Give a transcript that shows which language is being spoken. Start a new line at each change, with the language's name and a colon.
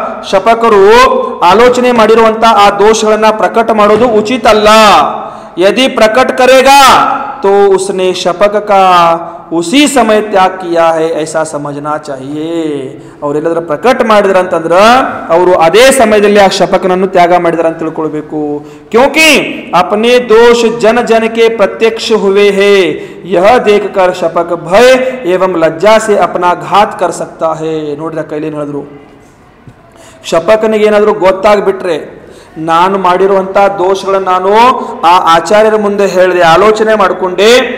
Kannada: ಶಪಕರು ಆಲೋಚನೆ ಮಾಡಿರುವಂತ ಆ ದೋಷಗಳನ್ನ ಪ್ರಕಟ ಮಾಡೋದು ಉಚಿತ ಅಲ್ಲ.
Hindi: यदि प्रकट करेगा तो उसने शपक का उसी समय त्याग किया है ऐसा समझना चाहिए.
Kannada: ಅವರೆಲ್ಲದರ ಪ್ರಕಟ ಮಾಡಿದ್ರ ಅಂತಂದ್ರೆ ಅವರು ಅದೇ ಸಮಯದಲ್ಲಿ ಆ ಶಪಕನನ್ನು ತ್ಯಾಗ ಮಾಡಿದ್ರ ಅಂತ ತಿಳ್ಕೊಳ್ಬೇಕು.
Hindi: क्योंकि अपने दोष जन जन के प्रत्यक्ष हुए हैं, यह देखकर शपक भय एवं लज्जा से अपना घात कर सकता है.
Kannada: ನೋಡ್ರಿ ಕೈಲೇನು ಹೇಳಿದ್ರು, ಶಪಕನಿಗೆ ಏನಾದರೂ ಗೊತ್ತಾಗ್ಬಿಟ್ರೆ ನಾನು ಮಾಡಿರುವಂಥ ದೋಷಗಳನ್ನು ನಾನು ಆ ಆಚಾರ್ಯರ ಮುಂದೆ ಹೇಳಿದೆ, ಆಲೋಚನೆ ಮಾಡಿಕೊಂಡೆ.